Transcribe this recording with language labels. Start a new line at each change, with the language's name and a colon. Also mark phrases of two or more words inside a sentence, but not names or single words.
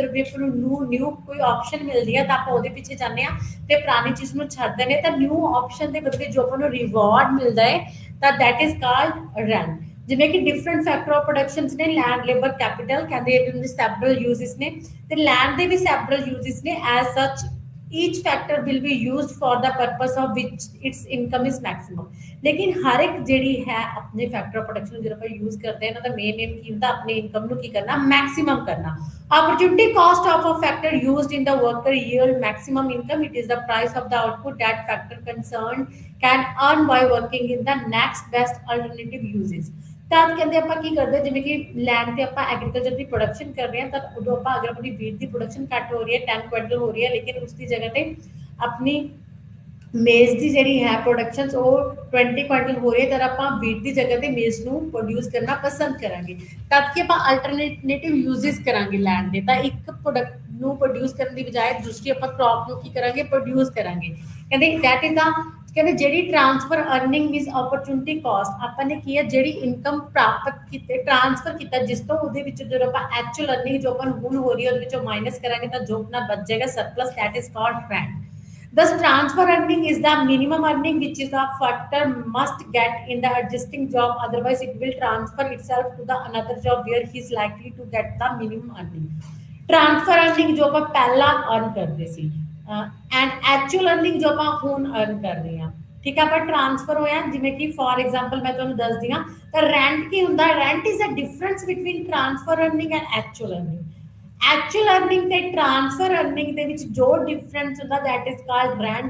Punjabi: ਜਦੋਂ ਵੀ ਆਪਾਂ ਨੂੰ ਨਿਊ ਕੋਈ ਆਪਸ਼ਨ ਮਿਲਦੀ ਹੈ ਤਾਂ ਆਪਾਂ ਉਹਦੇ ਪਿੱਛੇ ਜਾਂਦੇ ਹਾਂ, ਤੇ ਪੁਰਾਣੀ ਚੀਜ਼ ਨੂੰ ਛੱਡਦੇ ਨੇ ਤਾਂ
English: new option
Punjabi: ਦੇ ਬਦਲੇ ਜੋ ਆਪਾਂ ਨੂੰ ਰਿਵਾਰਡ ਮਿਲਦਾ ਹੈ ਤਾਂ
English: that is called rent.
Punjabi: ਜਿਵੇਂ ਕਿ
English: different factor of productions
Punjabi: ਨੇ,
English: land, labour, capital,
Punjabi: ਕਹਿੰਦੇ ਇਹਦੇ
English: several uses
Punjabi: ਨੇ, ਤੇ ਲੈਂਡ ਦੇ ਵੀ
English: several uses
Punjabi: ਨੇ।
English: as such each factor will be used for the purpose of which its income is maximum।
Hindi: लेकिन हर एक
Punjabi: ਜਿਹੜੀ ਹੈ ਆਪਣੇ
English: factor of production
Punjabi: ਜਦੋਂ ਆਪਾਂ ਯੂਜ਼ ਕਰਦੇ ਹਾਂ, ਇਹਨਾਂ ਦਾ
English: main aim
Punjabi: ਕੀ ਹੁੰਦਾ, ਆਪਣੀ ਇਨਕਮ ਨੂੰ ਕੀ ਕਰਨਾ, ਮੈਕਸਿਮਮ ਕਰਨਾ।
English: opportunity cost of a factor used in the worker yield maximum income। it is the price of the output that factor concerned can earn by working in the next best alternative uses।
Punjabi: ਤਾਂ ਕਹਿੰਦੇ ਆਪਾਂ ਕੀ ਕਰਦੇ, ਜਿਵੇਂ ਕਿ ਲੈਂਡ ਤੇ ਆਪਾਂ ਐਗਰੀਕਲਚਰ ਦੀ ਪ੍ਰੋਡਕਸ਼ਨ ਕਰ ਰਹੇ ਹਾਂ, ਤਾਂ ਉਦੋਂ ਆਪਾਂ ਅਗਰ ਆਪਣੀ ਵੀਟ ਦੀ ਪ੍ਰੋਡਕਸ਼ਨ ਘੱਟ ਹੋ ਰਹੀ ਹੈ, 10 ਕੁਇੰਟਲ ਹੋ ਰਹੀ ਹੈ, ਲੇਕਿਨ ਉਸ ਦੀ ਜਗ੍ਹਾ ਤੇ ਆਪਣੀ ਮੇਜ਼ ਦੀ ਜਿਹੜੀ ਹੈ ਪ੍ਰੋਡਕਸ਼ਨ ਉਹ 20 ਕੁਇੰਟਲ ਹੋ ਰਹੀ ਹੈ, ਤਾਂ ਆਪਾਂ ਵੀਟ ਦੀ ਜਗ੍ਹਾ ਤੇ ਮੇਜ਼ ਨੂੰ ਪ੍ਰੋਡਿਊਸ ਕਰਨਾ ਪਸੰਦ ਕਰਾਂਗੇ। ਤਦ ਕਿ ਆਪਾਂ
English: alternative uses
Punjabi: ਕਰਾਂਗੇ ਲੈਂਡ ਦੇ। ਤਾਂ ਇੱਕ ਪ੍ਰੋਡਕਟ ਨੂੰ ਪ੍ਰੋਡਿਊਸ ਕਰਨ ਦੀ ਬਜਾਏ ਦੂਸਰੀ ਆਪਾਂ ਕ੍ਰੌਪ ਨੂੰ ਕੀ ਕਰਾਂਗੇ, ਪ੍ਰੋਡਿਊਸ ਕਰਾਂਗੇ।
English: ਕਹਿੰਦੇ that is the,
Punjabi: ਕਹਿੰਦੇ ਜਿਹੜੀ
English: transfer earning is opportunity cost.
Punjabi: ਆਪਾਂ ਨੇ ਕੀ ਹੈ, ਜਿਹੜੀ ਇਨਕਮ ਪ੍ਰਾਪਤ ਕੀਤੇ ਟ੍ਰਾਂਸਫਰ ਕੀਤਾ ਜਿਸ ਤੋਂ, ਉਹਦੇ ਵਿੱਚ ਜਦੋਂ ਆਪਾਂ
English: actual earning
Punjabi: ਜੋ ਆਪਾਂ ਨੂੰ ਹੁਣ ਹੋ ਰਹੀ ਹੈ ਉਹਦੇ ਵਿੱਚੋਂ ਮਾਈਨਸ ਕਰਾਂਗੇ ਤਾਂ ਜੋ ਆਪਣਾ ਬਚ ਜਾਏਗਾ ਸਰਪਲਸ,
English: that is called rent. Thus, transfer earning is the minimum earning which is a factor must get in the existing job. Otherwise, it will transfer itself to the another job where he is likely to get the minimum earning। Transfer earning
Punjabi: ਜੋ ਆਪਾਂ ਪਹਿਲਾਂ earn ਕਰਦੇ ਸੀ,
English: and actual earning
Punjabi: ਜੋ ਆਪਾਂ ਹੁਣ ਅਰਨ ਕਰ ਰਹੇ ਹਾਂ। ਠੀਕ ਹੈ, ਆਪਾਂ ਟ੍ਰਾਂਸਫਰ ਹੋਇਆ, ਜਿਵੇਂ ਕਿ
English: for example
Punjabi: ਮੈਂ ਤੁਹਾਨੂੰ ਦੱਸਦੀ ਹਾਂ, ਤਾਂ ਰੈਂਟ ਕੀ ਹੁੰਦਾ,
English: rent is a difference between transfer earning and actual earning. actual earning
Punjabi: ਤੇ
English: transfer earning
Punjabi: ਦੇ ਵਿੱਚ ਜੋ ਡਿਫਰੈਂਸ ਹੁੰਦਾ,
English: that is called rent.